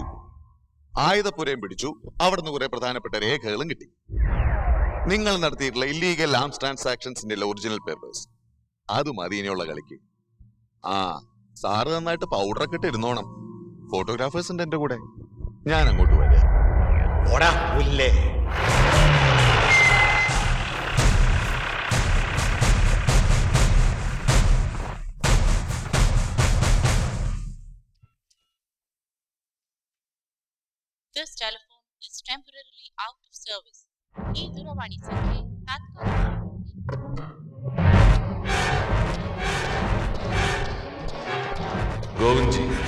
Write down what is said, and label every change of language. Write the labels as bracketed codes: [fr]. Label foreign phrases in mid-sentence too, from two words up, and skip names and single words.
[ml] ആയുധപ്പുരയും പിടിച്ചു, അവിടുന്ന് കുറെ പ്രധാനപ്പെട്ട രേഖകളും കിട്ടി. നിങ്ങൾ നടത്തിയിട്ടുള്ള [en] illegal arms transactionsന്റെ original papers, [ml] അത് മതി ഇനിയുള്ള കളിക്ക്. ആ സാറ് നന്നായിട്ട് പൗഡറൊക്കെ ഇട്ട് ഇരുന്നോണം. ഫോട്ടോഗ്രാഫേഴ്സ് ഉണ്ട് എന്റെ കൂടെ, ഞാൻ അങ്ങോട്ട് വരാം. ഓടാ പുല്ലേ. [en] This telephone is temporarily out of service. [kn] ಈ ದೂರವಾಣಿ ಸಂಖ್ಯೆ ತಾತ್ಕಾಲಿಕವಾಗಿ ഗോവിൻജി,